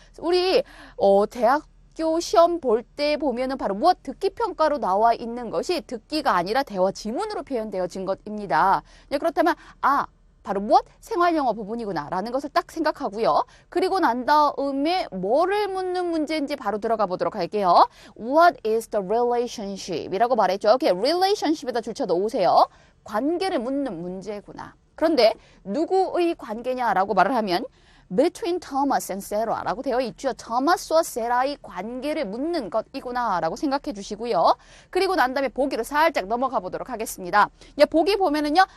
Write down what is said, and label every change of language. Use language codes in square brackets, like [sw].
[ko] 우리 대학 시험 볼 때 보면은 바로 무엇 듣기 평가로 나와 있는 것이 듣기가 아니라 대화 지문으로 표현되어진 것입니다. 그렇다면 바로 무엇? 생활영어 부분이구나 라는 것을 딱 생각하고요. 그리고 난 다음에 뭐를 묻는 문제인지 바로 들어가 보도록 할게요. [en] What is the relationship? [ko] 이라고 말했죠. 오케이, relationship에다 줄쳐 놓으세요. 관계를 묻는 문제구나. 그런데 누구의 관계냐라고 말을 하면 [en] between Thomas and Sarah [ko] 라고 되어 있죠. 토마스와 세라의 관계를 묻는 것이구나 라고 생각해 주시고요. 그리고 난 다음에 보기로 살짝 넘어가 보도록 하겠습니다. 보기 보면은요.